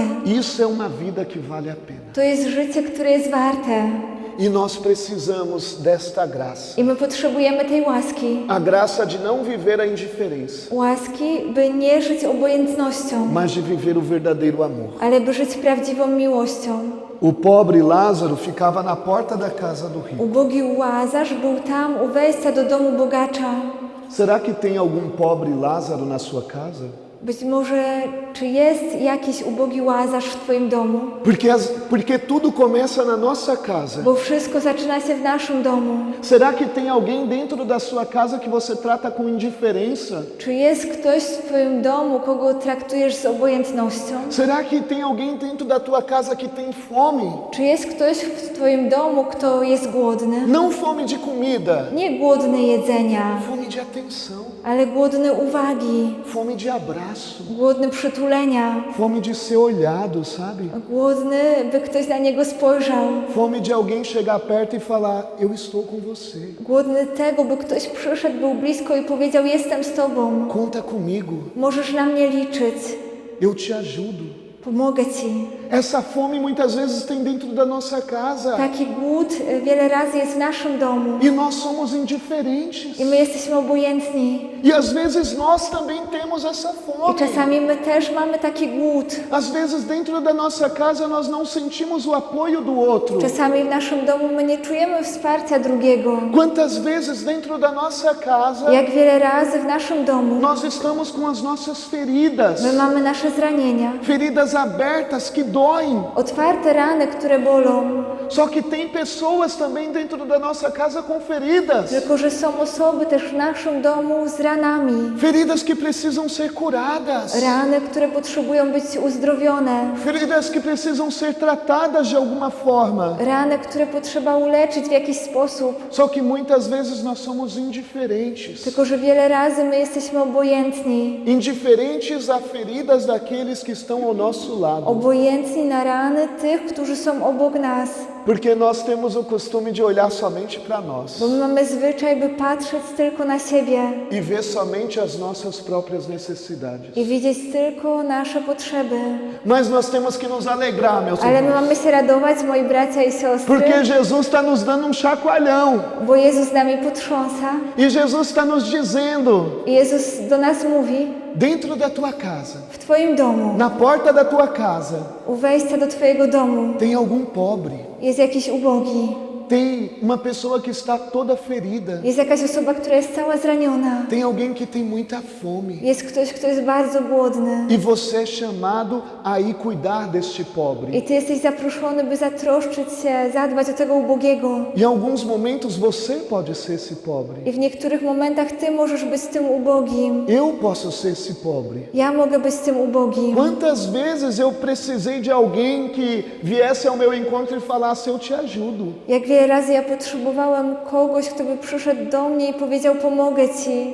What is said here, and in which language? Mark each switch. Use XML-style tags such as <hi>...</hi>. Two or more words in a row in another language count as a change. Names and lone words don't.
<pt>isso é uma vida que vale a pena.</pt> <pl>to jest życie, które jest warte.</pl> <pt>E nós precisamos desta graça.</pt> <pl>I my potrzebujemy tej łaski.</pl> <pt>A graça de não viver a indiferença,</pt> <pl>Łaski, by nie żyć obojętnością,</pl> <pt>mas de viver o verdadeiro amor.</pt> <pl>ale by żyć prawdziwą miłością.</pl> <pt>O pobre Lázaro ficava na porta da casa do rico.</pt> <pl>Ubogi Łazarz był tam u wejścia do domu bogacza.</pl> <pt>Será que tem algum pobre Lázaro na sua casa?</pt> <pl>Być może, czy jest jakiś ubogi Łazarz w Twoim domu?</pl> <pt>Porque tudo começa na nossa casa.</pt> <pl>Bo wszystko zaczyna się w naszym domu.</pl> <pt>Será que tem alguém dentro da sua casa que você trata com indiferença?</pt> <pl>Czy jest ktoś w Twoim domu, kogo traktujesz z obojętnością?</pl> <pt>Será que tem alguém dentro da tua casa que tem fome?</pt> <pl>Czy jest ktoś w Twoim domu, kto jest głodny?</pl> <pt>Não fome de comida,</pt> <pl>Nie głodny jedzenia,</pl> <pt>fome de atenção,</pt> <pl>ale głodny uwagi,</pl> <pt>fome de abraço,</pt> <pl>głodny przytulenia,</pl> <pt>fome de ser olhado, sabe?</pt> <pl>głodny, by ktoś na niego spojrzał,</pl> <pt>Fome de alguém chegar perto e falar: eu estou com você.</pt> <pl>głodny tego, by ktoś przyszedł, był blisko i powiedział: jestem z Tobą,</pl> <pt>Conta comigo,</pt> <pl>możesz na mnie liczyć,</pl> <pt>eu te ajudo.</pt> <pl>pomogę Ci.</pl> <pt>Essa fome muitas vezes tem dentro da nossa casa</pt> <pl>Taki głód wiele razy jest w naszym domu</pl> <pt>e nós somos indiferentes.</pt> <pl>i my jesteśmy obojętni.</pl> <pt>E às vezes nós também temos essa</pt> <pl>I</pl> <pt>fome.</pt> <pl>czasami my też mamy taki głód.</pl> <pt>Às vezes dentro da nossa casa nós não sentimos o apoio do outro.</pt> <pl>Czasami w naszym domu my nie czujemy wsparcia drugiego.</pl> <pt>Quantas vezes dentro da nossa casa</pt> <pl>Jak wiele razy w naszym domu</pl> <pt>nós estamos com as nossas feridas,</pt> <pl>my mamy nasze zranienia,</pl> <pt>feridas abertas que doem.</pt> <pl>otwarte rany, które bolą.</pl> <pt>Só que tem pessoas também dentro da nossa casa com feridas.</pt> <pl>Tylko że są osoby też w naszym domu z ranami.</pl> <pt>Feridas que precisam ser curadas.</pt> <pl>Rany, które potrzebują być uzdrowione.</pl> <pt>Feridas que precisam ser tratadas de alguma forma.</pt> <pl>Rany, które potrzeba uleczyć w jakiś sposób.</pl> <pt>Só que muitas vezes nós somos indiferentes.</pt> <pl>Tylko że wiele razy my jesteśmy obojętni.</pl> <pt>Indiferentes a feridas daqueles que estão ao nosso lado.</pt> <pl>Obojętni na rany tych, którzy są obok nas.</pl> <pt>Porque nós temos o costume de olhar somente para nós.</pt> <pl>Bo my mamy zwyczaj, by patrzeć tylko na siebie</pl> <pt>E ver somente as nossas próprias necessidades.</pt> <pl>i widzieć tylko nasze potrzeby.</pl> <pt>Mas nós temos que nos alegrar, meus</pt> <pl>Ale my</pl> <pt>irmãos.</pt> <pl>mamy się radować, moi bracia i siostry,</pl> <pt>Porque Jesus está nos dando um chacoalhão.</pt> <pl>bo Jezus nami potrząsa</pl> <pt>E Jesus está nos dizendo:</pt> <pl>i Jezus do nas mówi:</pl> <pt>dentro da tua casa,</pt> <pl>w Twoim domu,</pl> <pt>na porta da tua casa,</pt> <pl>u wejścia do Twojego domu</pl> <pt>tem algum pobre.</pt> <pl>jest jakiś ubogi,</pl> <pt>Tem uma pessoa que está toda ferida.</pt> <pl>jest jakaś osoba, która jest cała zraniona,</pl> <pt>Tem alguém que tem muita fome.</pt> <pl>jest ktoś, kto jest bardzo głodny.</pl> <pt>E você é chamado a ir cuidar deste pobre.</pt> <pl>I Ty jesteś zaproszony, by zatroszczyć się, zadbać o tego ubogiego.</pl> <pt>Em alguns momentos você pode ser esse pobre.</pt> <pl>I w niektórych momentach Ty możesz być tym ubogim.</pl> <pt>Eu posso ser esse pobre.</pt> <pl>Ja mogę być tym ubogim.</pl> <pt>Quantas vezes eu precisei de alguém que viesse ao meu encontro e falasse: eu te ajudo.</pt> <pl>Jak wiele razy ja potrzebowałem kogoś, kto by przyszedł do mnie i powiedział: pomogę Ci.</pl>